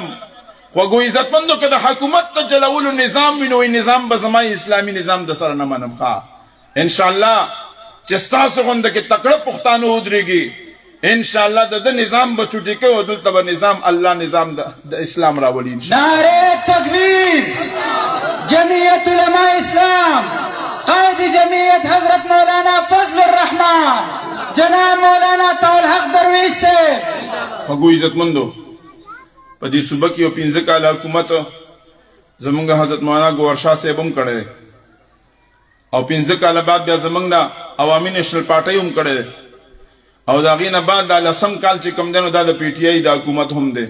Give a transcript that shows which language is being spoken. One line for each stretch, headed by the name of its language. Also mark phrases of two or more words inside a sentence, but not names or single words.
Pashto: خوږو عزتمندو که د حکومت د چلولو نظام وي نو وایي نظام به زما اسلامي نظام د سره نه منم. ښه انشاءالله چې ستاسو غونده کې تکړه پښتانه ودرېږي، انشاءالله د نظام به چوټي کوي او دلته به نظام الله نظام د اسلام راولي. نعره تکبیر! جمعیت علماء اسلام، قائد جمعیت حضرت مولانا فضل الرحمن جناب مولانا طاول حق درویش سے. خوږو عزتمندو په دې صوبه کې یو 15 کاله حکومت زمونږ حضرت مولانا ګوهر شاه صاحب هم کړی او 15 کاله بعد بیا زمونږ د عوامي نیشنل پارټۍ هم کړی او د هغې نه بعد دا 10 کال چې کوم دی نو دا د پی ټي آی د حکومت هم دی.